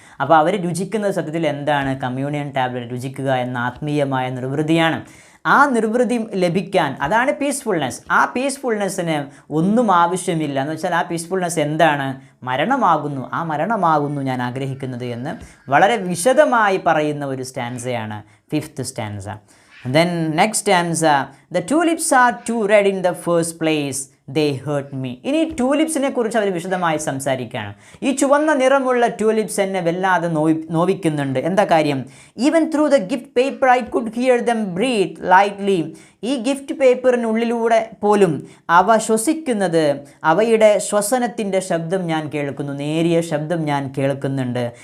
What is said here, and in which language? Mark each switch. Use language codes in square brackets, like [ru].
[ml] അപ്പോൾ അവർ രുചിക്കുന്നത് സത്യത്തിൽ എന്താണ്? കമ്മ്യൂണിയൻ ടാബ്ലറ്റ് രുചിക്കുക എന്ന ആത്മീയമായ നിർവൃതിയാണ്. ആ നിർവൃതി ലഭിക്കാൻ, അതാണ് പീസ്ഫുൾനെസ്. ആ പീസ്ഫുൾനെസ്സിന് ഒന്നും ആവശ്യമില്ല എന്ന് വെച്ചാൽ ആ പീസ്ഫുൾനെസ് എന്താണ്? മരണമാകുന്നു. ആ മരണമാകുന്നു ഞാൻ ആഗ്രഹിക്കുന്നത് എന്ന് വളരെ വിശദമായി പറയുന്ന ഒരു സ്റ്റാൻസയാണ് fifth stanza. [en] Then next stanza, the tulips are too red in the first place, they hurt me. [ml] ഇനി ട്യൂലിപ്സിനെ കുറിച്ച് അവർ വിശദമായി സംസാരിക്കുകയാണ്. ഈ ചുവന്ന നിറമുള്ള ട്യൂലിപ്സ് എന്നെ വല്ലാതെ നോവിക്കുന്നുണ്ട്. എന്താ കാര്യം? [en] Even through the gift paper I could hear them breathe lightly. [ml] ഈ ഗിഫ്റ്റ് പേപ്പറിനുള്ളിലൂടെ പോലും അവ ശ്വസിക്കുന്നത്, അവയുടെ ശ്വസനത്തിൻ്റെ ശബ്ദം ഞാൻ കേൾക്കുന്നു, നേരിയ ശബ്ദം ഞാൻ കേൾക്കുന്നുണ്ട്.